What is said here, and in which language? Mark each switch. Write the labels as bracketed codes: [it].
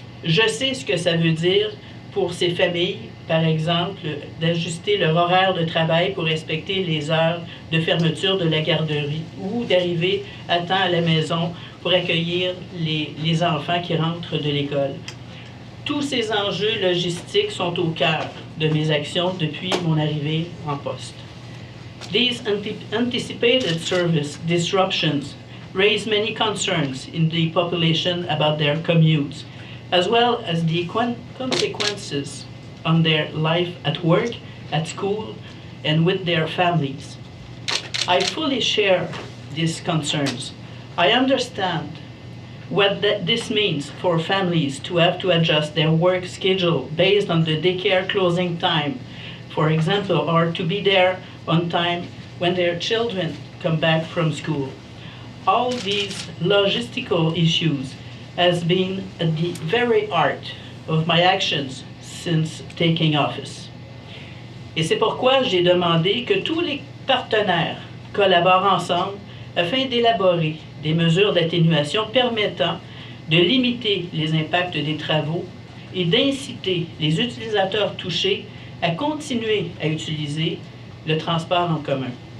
[fr] Je sais ce que ça veut dire pour ces familles, par exemple, d'ajuster leur horaire de travail pour respecter les heures de fermeture de la garderie ou d'arriver à temps à la maison pour accueillir les enfants qui rentrent de l'école. Tous ces enjeux logistiques sont au cœur de mes actions depuis mon arrivée en poste. [en] These anticipated service disruptions raise many concerns in the population about their commutes, as well as the consequences on their life at work, at school, and with their families. I fully share these concerns. I understand what this means for families to have to adjust their work schedule based on the daycare closing time, for example, or to be there on time when their children come back from school. All these logistical issues has been at the very heart of my actions since taking office. [fr] Et c'est pourquoi j'ai demandé que tous les partenaires collaborent ensemble afin d'élaborer des mesures d'atténuation permettant de limiter les impacts des travaux et d'inciter les utilisateurs touchés à continuer à utiliser le transport en commun.